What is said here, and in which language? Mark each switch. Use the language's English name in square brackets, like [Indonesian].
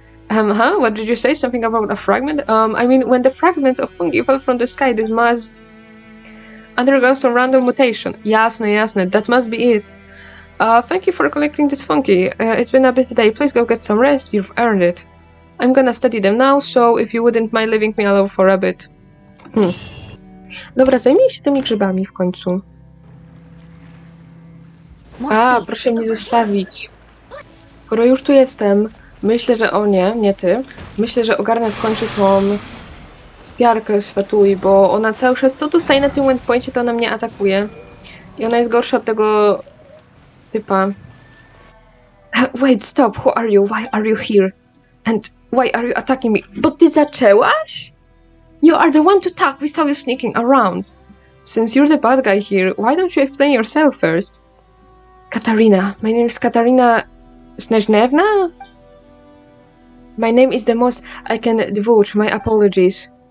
[English] What did you say? Something about a fragment? I mean, when the fragments of fungi fell from the sky, this must undergo some random mutation. [Polish] Jasne, [English] that must be it. Thank you for collecting this fungi. It's been a busy day. Please go get some rest. You've earned it. I'm gonna study them now, so if you wouldn't mind leaving me alone for a bit. [Polish] Dobra, zajmij się tymi grzybami w końcu. Proszę mnie zostawić. Skoro już tu jestem, myślę, że nie ty. Myślę, że ogarnę w końcu tą spiarkę z Fatui, bo ona cały czas, co tu staje na tym waypoincie, to ona mnie atakuje. I ona jest gorsza od tego typa. [English] Wait, stop, who are you? Why are you here? And why are you attacking me? [Polish] Bo ty zaczęłaś? [English] You are the one to talk, we saw you sneaking around. Since you're the bad guy here, why don't you explain yourself first? Katarina. My name is Katarina Snežnevna? My name is the most I can divulge, my apologies.